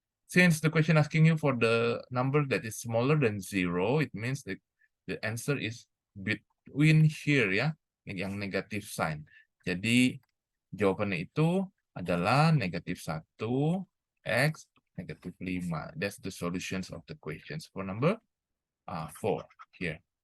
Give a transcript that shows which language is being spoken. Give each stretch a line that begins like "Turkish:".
English: Since the question asking you for the number that is smaller than 0, it means the answer is between here
Indonesian: ya, yang
English: negative sign.
Indonesian: Jadi jawabannya itu adalah negatif 1, X, negatif 5.
English: That's the solutions of the questions for number 4 here.